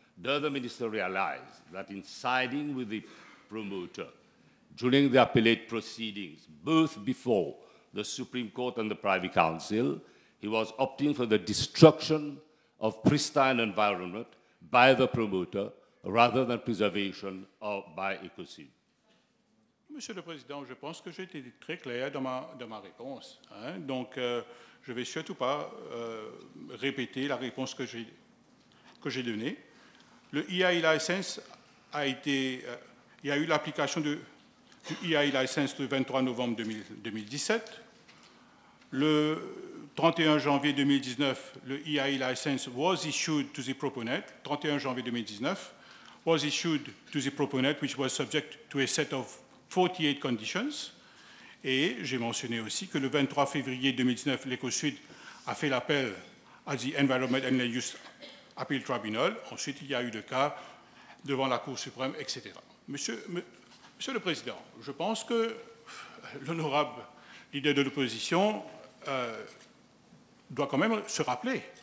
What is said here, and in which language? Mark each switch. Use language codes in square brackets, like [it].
[en] Does the minister realize that in siding with the promoter during the appellate proceedings, both before the Supreme Court and the Privy Council, he was opting for the destruction of pristine environment by the promoter rather than preservation by ECOSID? [fr] Monsieur le Président, je pense que j'ai été très clair dans ma réponse. Hein? Donc, je ne vais surtout pas répéter la réponse que j'ai donnée. Le EI license a été... il y a eu l'application du EI license le 23 novembre 2017. Le 31 janvier 2019, le [en] EI license was issued to the proponent. [fr] 31 janvier [en] 2019 was issued to the proponent, which was subject to a set of 48 conditions. [fr] Et j'ai mentionné aussi que le 23 février 2019, l'ECOSUD a fait l'appel à [en] the Environment and Land Use Appeal Tribunal. [fr] Ensuite, il y a eu le cas devant la Cour suprême, etc. Monsieur le Président, je pense que l'honorable leader de l'opposition doit quand même se rappeler.